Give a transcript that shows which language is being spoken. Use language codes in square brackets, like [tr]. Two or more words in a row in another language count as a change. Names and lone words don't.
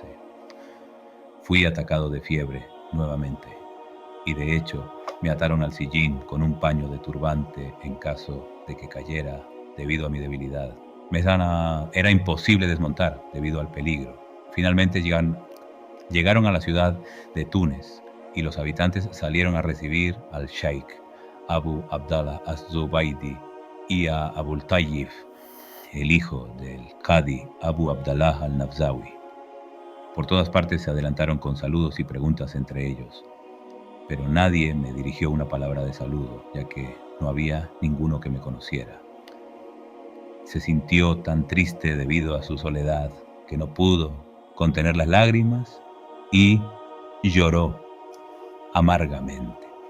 [es] Fui atacado de fiebre nuevamente, y de hecho me ataron al sillín con un paño de turbante en caso de que cayera debido a mi debilidad. Era imposible desmontar debido al peligro. Finalmente llegaron a la ciudad de Túnez y los habitantes salieron a recibir al Sheikh Abu Abdallah Az-Zubaydi y a Abul Tayyib, el hijo del Qadi Abu Abdallah al-Nafzawi. Por todas partes se adelantaron con saludos y preguntas entre ellos, pero nadie me dirigió una palabra de saludo, ya que no había ninguno que me conociera. Se sintió tan triste debido a su soledad que no pudo contener las lágrimas y lloró amargamente.